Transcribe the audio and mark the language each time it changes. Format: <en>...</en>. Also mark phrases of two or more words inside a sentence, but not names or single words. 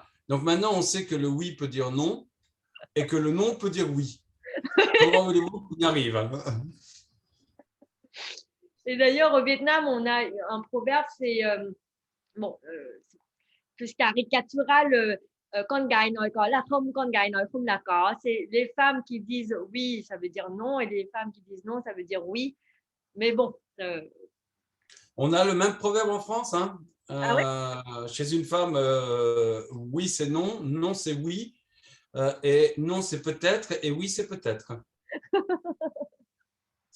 <fr>Donc maintenant, on sait que le oui peut dire non et que le non peut dire oui. Comment voulez-vous qu'on y arrive? Et d'ailleurs, au Vietnam, on a un proverbe, c'est plus caricatural.</fr> <vi>Con gái nói có là không, con gái nói không là có.</vi> <fr>C'est les femmes qui disent oui, ça veut dire non, et les femmes qui disent non, ça veut dire oui. Mais bon. On a le même proverbe en France. Hein. Ah ouais? Chez une femme, oui c'est non, non c'est oui, et non c'est peut-être, et oui c'est peut-être.</fr>